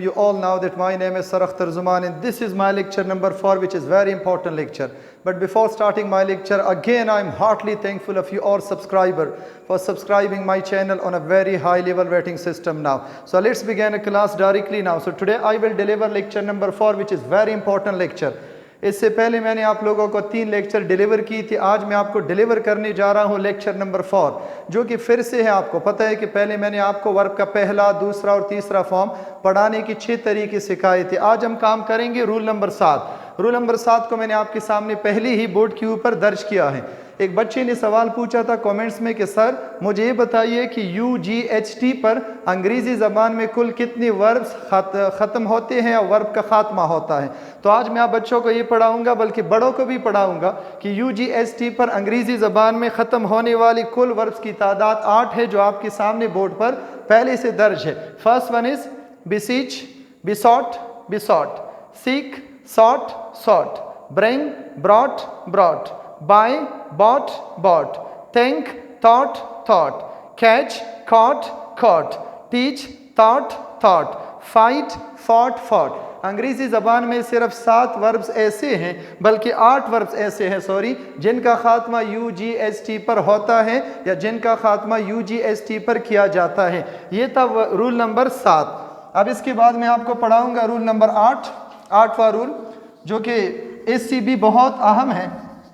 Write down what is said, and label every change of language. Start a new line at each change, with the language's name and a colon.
English: You all know that my name is Saraf Tarzuman and this is my lecture number 4, which is very important lecture. But before starting my lecture, again I'm heartily thankful of you all subscriber for subscribing my channel on a very high level rating system now. So let's begin a class directly now. So today I will deliver lecture number 4, which is very important lecture.
Hindi: इससे पहले मैंने आप लोगों को 3 lecture deliver की थी. आज मैं आपको डिलीवर करने जा रहा हूँ लेक्चर नंबर 4, जो कि फिर से है. आपको पता है कि पहले मैंने आपको वर्ब का पहला, दूसरा और तीसरा फॉर्म पढ़ाने की 6 तरीके सिखाए थे. आज हम काम करेंगे रूल नंबर 7. रूल नंबर 7 को मैंने आपके सामने पहले ही बोर्ड के ऊपर दर्ज किया है. एक बच्चे ने सवाल पूछा था कमेंट्स में कि सर मुझे ये बताइए कि UGHT पर अंग्रेज़ी ज़बान में कुल कितने वर्ब्स ख़त्म होते हैं और वर्ब का ख़ात्मा होता है. तो आज मैं आप बच्चों को ये पढ़ाऊंगा, बल्कि बड़ों को भी पढ़ाऊंगा कि UGHT पर अंग्रेज़ी ज़बान में ख़त्म होने वाली कुल वर्ब्स की तादाद 8 है, जो आपके सामने बोर्ड पर पहले से दर्ज है.
English: First one is beseech, besought, besought, seek, sought, sought, bring, brought, brought, buy, bought, bought, think, thought, thought, catch, caught, caught, teach, taught, taught, fight, fought, fought.
Hindi: अंग्रेज़ी ज़बान में सिर्फ 7 वर्ब्स ऐसे हैं, बल्कि 8 वर्ब्स ऐसे हैं जिनका ख़ात्मा UGHT पर होता है या जिनका ख़ात्मा UGHT पर किया जाता है. ये था रूल नंबर 7. अब इसके बाद मैं आपको पढ़ाऊँगा रूल नंबर 8, 8वां रूल, जो कि इससे भी बहुत अहम है.